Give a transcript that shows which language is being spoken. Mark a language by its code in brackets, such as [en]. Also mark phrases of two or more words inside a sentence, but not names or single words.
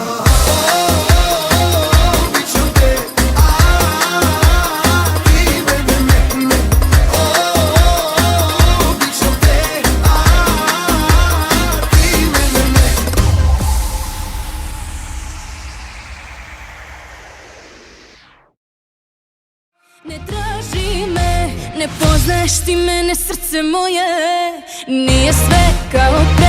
[bg] Обичам те, ти не. Обичам те, ти не. [sr] Не traži me, ne poznaješ ti mene, srce moje nije sve kao